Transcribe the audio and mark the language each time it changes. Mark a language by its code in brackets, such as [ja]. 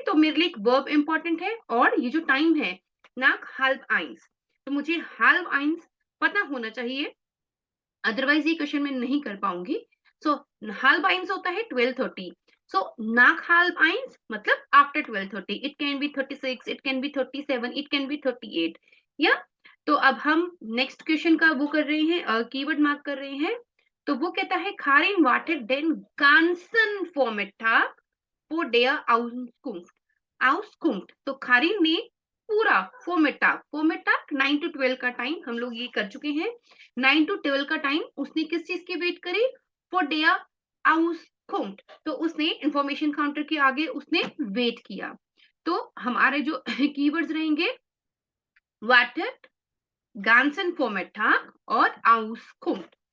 [hi] तो मेरे लिए एक वर्ब इंपॉर्टेंट है और ये जो टाइम है [de] nach halb eins, [hi] तो मुझे halb eins पता होना चाहिए, अदरवाइज ये क्वेश्चन मैं नहीं कर पाऊंगी। सो [de] halb eins [hi] होता है 12:30। सो [de] nach halb eins [hi] मतलब after 12:30। [en] It can be 36, it can be 37, it can be 38 या। [hi] तो अब हम नेक्स्ट क्वेश्चन का वो कर रहे हैं, कीवर्ड मार्क कर रहे हैं। तो वो कहता है [de] Karin wartet den ganzen Vormittag vor der Auskunft। [hi] तो खारिन ने पूरा फोमेटाक 9 to 12 का टाइम हम लोग ये कर चुके हैं। 9 to 12 का टाइम उसने किस चीज की वेट करी, फॉर डेयर आउसकुम्ट। तो उसने इंफॉर्मेशन काउंटर के आगे उसने वेट किया। तो हमारे जो कीवर्ड्स रहेंगे वाटेट, गांसन फोमेटाक और आउसकुम्ट।